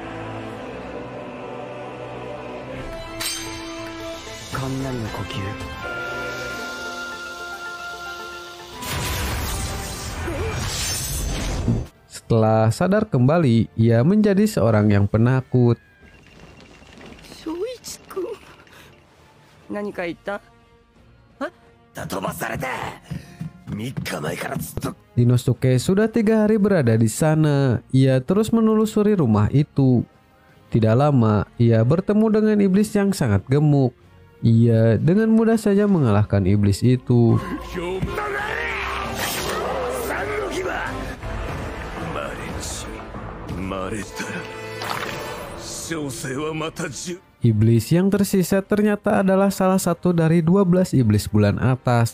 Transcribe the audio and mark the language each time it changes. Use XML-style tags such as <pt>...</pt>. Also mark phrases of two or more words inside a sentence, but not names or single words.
<id>Setelah sadar kembali, ia menjadi seorang yang penakut.</id> <ja>Shoichi-kun, 何か言った? Hah? Tatobasarete. 3日前からずっと</ja> <id>Inosuke sudah 3 hari berada di sana. Ia terus menelusuri rumah itu. Tidak lama, ia bertemu dengan iblis yang sangat gemuk. Ia dengan mudah saja mengalahkan iblis itu. Iblis yang tersisa ternyata adalah salah satu dari 12 iblis bulan atas.</id>